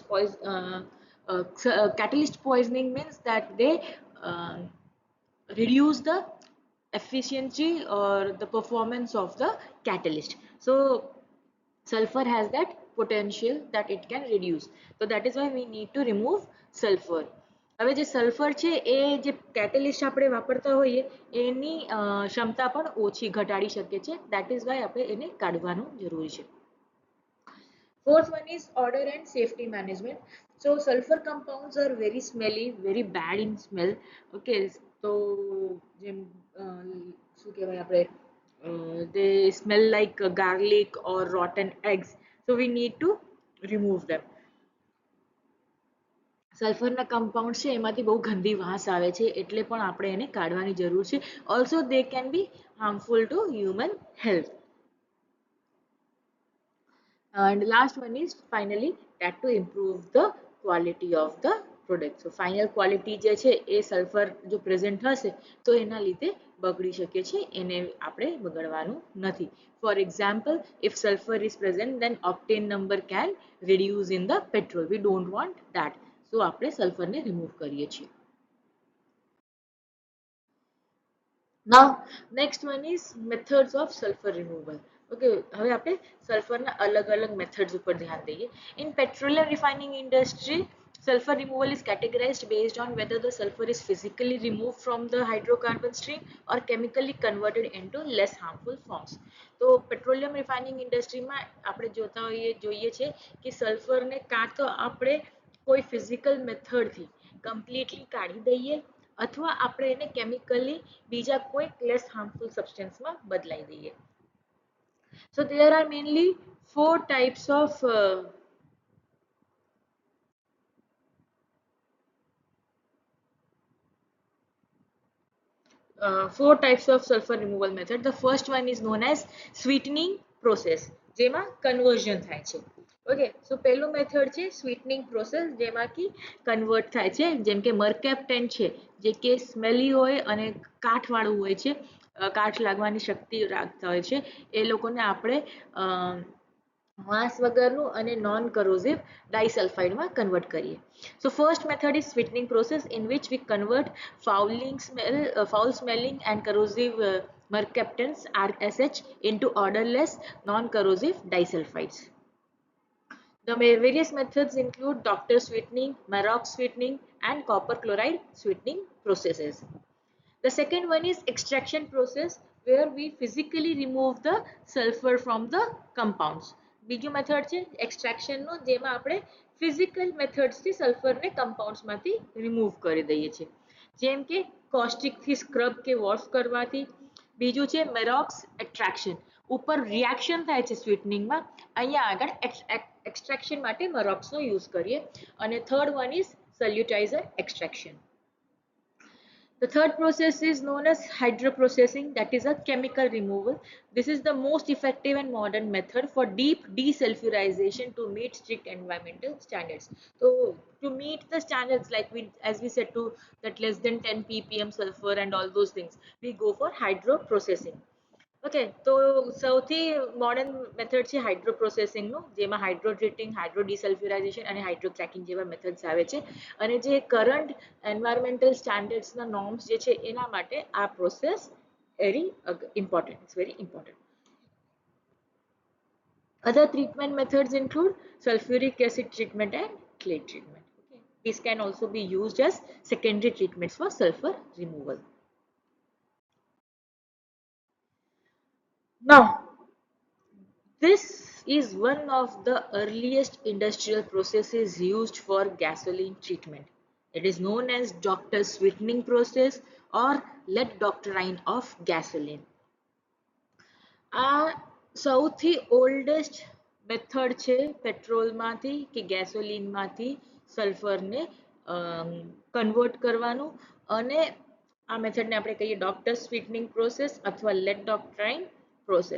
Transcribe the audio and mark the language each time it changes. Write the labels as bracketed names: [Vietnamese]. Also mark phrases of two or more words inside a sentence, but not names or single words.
[English] Catalyst poisoning means that they uh, reduce the efficiency or the performance of the catalyst. So sulfur has that potential that it can reduce. So that is why we need to remove sulfur. [Gujarati] હવે જે સલ્ફર છે એ જે કેટેલિસ્ટ આપણે વાપરતા હોઈએ એની ક્ષમતા પણ ઓછી ઘટાડી શકે છે. [English] That is why [Gujarati] આપણે એને કાઢવાનું જરૂરી છે. [English] Fourth one is order and safety management. So sulfur compounds are very smelly, very bad in smell. Okay, so [Gujarati] શું કહેવાય આપણે [English] they smell like garlic or rotten eggs. So we need to remove them. [Gujarati] સલ્ફરના કમ્પાઉન્ડ છે એમાંથી બહુ ગંદી વાસ આવે છે, એટલે પણ આપણે એને કાઢવાની જરૂર છે. [English] also they can be harmful to human health. And last one is finally that to improve the quality of the product. So final quality [Gujarati] જે છે એ સલ્ફર જો પ્રેઝન્ટ હશે તો એના લીધે બગડી શકે છે, એને આપણે બગાડવાનું નથી. [English] For example, if sulfur is present, then octane number can reduce in the petrol. We don't want that. So આપણે સલ્ફરને રિમૂવ કરીએ છીએ. Now next one is methods of sulfur removal. [Gujarati] Okay, હવે આપણે સલ્ફરના અલગ-અલગ મેથડ્સ ઉપર ધ્યાન દઈએ. [English] In petroleum refining industry, sulfur removal is categorized based on whether the sulfur is physically removed from the hydrocarbon stream or chemically converted into less harmful forms. [Gujarati] તો [English] petroleum refining industryમાં [Gujarati] આપણે જોઈએ છે કે સલ્ફરને કાં તો આપણે કોઈ [English] physical methodથી [Gujarati] કમ્પ્લીટલી કાઢી દઈએ અથવા આપણે એને કેમિકલી બીજા કોઈ [English] less harmful substanceમાં [Gujarati] બદલાઈ દઈએ. [English] So there are mainly four types of sulfur removal method. The first one is known as sweetening process, [Gujarati] જેમાં conversion થાય છે. [English] okay, so [Gujarati] પહેલું મેથડ છે [English] sweetening process, [Gujarati] જેમાં કે કન્વર્ટ થાય છે. જેમ કે મર્કેપ્ટેન છે જે કે સ્મેલી હોય અને કાઠવાળું હોય છે, કાઠ લાગવાની શક્તિ રાખતા હોય છે, એ લોકોને આપણે માસ વગરનું અને [English] non corrosive disulfideમાં [Gujarati] કન્વર્ટ કરીએ. [English] So first method is sweetening process, in which we convert foul smelling and corrosive mercaptans RSH into odorless non corrosive disulfides. The various methods include doctor sweetening, Maroc sweetening, and copper chloride sweetening processes. The second one is extraction process, where we physically remove the sulfur from the compounds. [Gujarati] બીજું મેથડ છે એક્સ્ટ્રેક્શન નો, જેમાં આપણે [English] physical methods [Gujarati] થી સલ્ફર ને કમ્પાઉન્ડ્સ માંથી રિમૂવ કરી દઈએ છીએ, જેમ કે કોસ્ટિક થી સ્ક્રબ કે વોશ કરવાથી. બીજું છે મેરોક્સ એક્સ્ટ્રેક્શન, ઉપર રિએક્શન થાય છે સ્વીટનિંગ માં, અહીંયા આગળ એક્સ્ટ્રેક્શન માટે મેરોક્સ નો યુઝ કરીએ. [English] અને third one is Solutizer extraction. The third process is known as hydroprocessing, that is a chemical removal. This is the most effective and modern method for deep desulfurization to meet strict environmental standards. So to meet the standards, like as we said, to that less than 10 ppm sulfur and all those things, we go for hydroprocessing. [Gujarati] ઓકે, તો સૌથી [English] modern method [Gujarati] છે [English] hydro processingનું, [Gujarati] જેમાં [English] hydro treating, hydro desulfurization [Gujarati] અને [English] hydro cracking [Gujarati] જેવા મેથડ્સ આવે છે. અને જે [English] current environmental standardsના [Gujarati] નોર્મ્સ જે છે એના માટે આ [English] process very important, it's very important. Other treatment methods include sulfuric acid treatment and clay treatment. Okay. These can also be used as secondary treatments for sulfur removal. Now, this is one of the earliest industrial processes used for gasoline treatment. It is known as Doctor sweetening process or lead doctrine of gasoline. [Gujarati] આ સૌથી [English] oldest method [Gujarati] છે પેટ્રોલમાંથી કે ગેસોલિનમાંથી સલ્ફરને કન્વર્ટ કરવાનું. અને આ મેથડને આપણે કહીએ [English] doctor sweetening process [Gujarati] અથવા [English] lead doctrine process.